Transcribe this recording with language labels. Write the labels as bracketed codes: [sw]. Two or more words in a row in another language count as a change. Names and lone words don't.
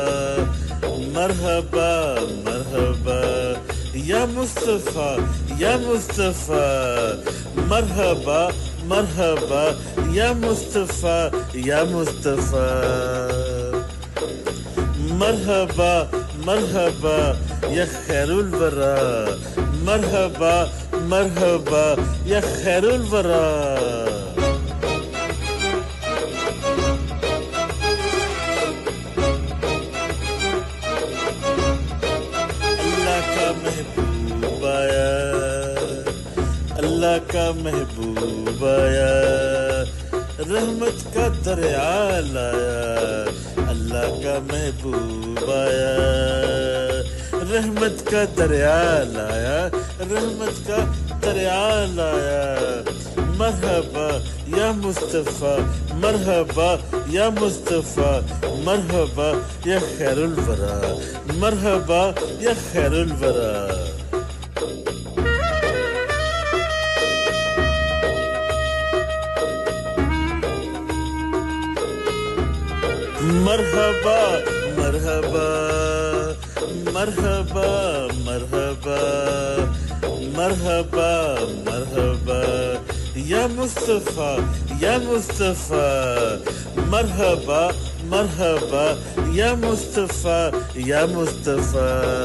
[ar] مرحبا مرحبا یا مصطفیٰ یا مصطفیٰ مرحبا مرحبا یا مصطفیٰ یا مصطفیٰ مرحبا مرحبا یا خیر الورا مرحبا مرحبا یا خیر الورا [ur] محبوب آیا اللہ کا محبوب آیا رحمت کا دریا لایا اللہ کا محبوب آیا رحمت کا دریا لایا رحمت کا دریا لایا [ar] مرحبا یا مصطفیٰ مرحبا یا مصطفیٰ مرحبا یا خیر الورا مرحبا یا خیر الورا مرحبا مرحبا مرحبا مرحبا مرحبا مرحبا یا مصطفیٰ یا مصطفیٰ مرحبا مرحبا یا مصطفیٰ یا مصطفیٰ